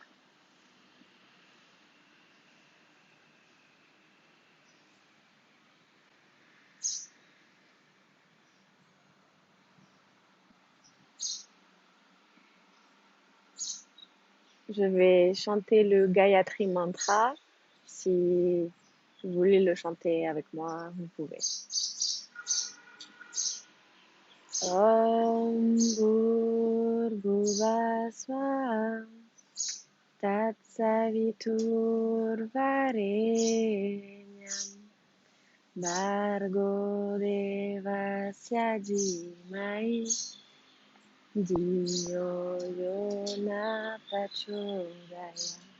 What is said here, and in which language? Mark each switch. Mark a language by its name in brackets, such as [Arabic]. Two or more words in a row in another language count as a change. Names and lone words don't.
[French] Je vais chanter le Gayatri Mantra. Si vous voulez le chanter avec moi, vous pouvez. [Sanskrit] ॐ भूर्भुवः स्वाहा तत्सवितुर्वरेण्यं भर्गो देवस्य धीमहि धियो यो नः प्रचोदयात्.